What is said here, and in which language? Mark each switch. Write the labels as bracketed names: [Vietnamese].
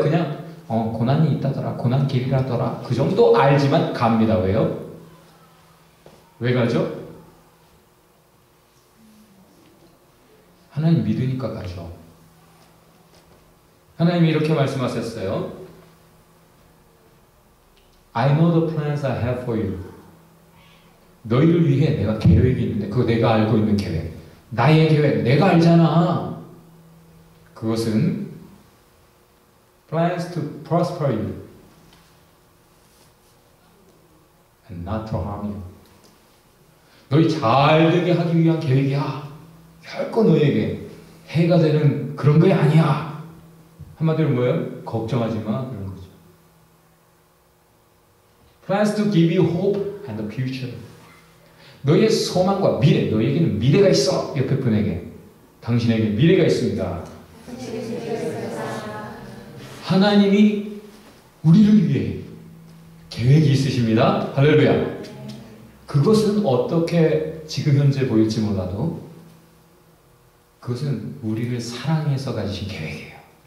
[Korean] 그냥 고난이 있다더라. 고난 길이라더라. 그 정도 알지만 갑니다. 왜요? 왜 가죠? 하나님 믿으니까 가죠. 하나님이 이렇게 말씀하셨어요. [English] I know the plans I have for you. [Korean] 너희를 위해 내가 계획이 있는데 그거 내가 알고 있는 계획. 나의 계획 내가 알잖아. 그것은 [English] plans to prosper you and not to harm you. [Korean] 너희 잘 되게 하기 위한 계획이야. 결코 너에게 해가 되는 그런 게 아니야. 한마디로 뭐예요? 걱정하지 마. 그런 거죠. [English] Plans to give you hope and the future. [Korean] 너의 소망과 미래, 너에게는 미래가 있어. 옆에 분에게 당신에게 미래가 있습니다. 하나님이 우리를 위해 계획이 있으십니다. 할렐루야. 그것은 어떻게 지금 현재 보일지 몰라도 그것은 우리를 사랑해서 가지신 계획이에요.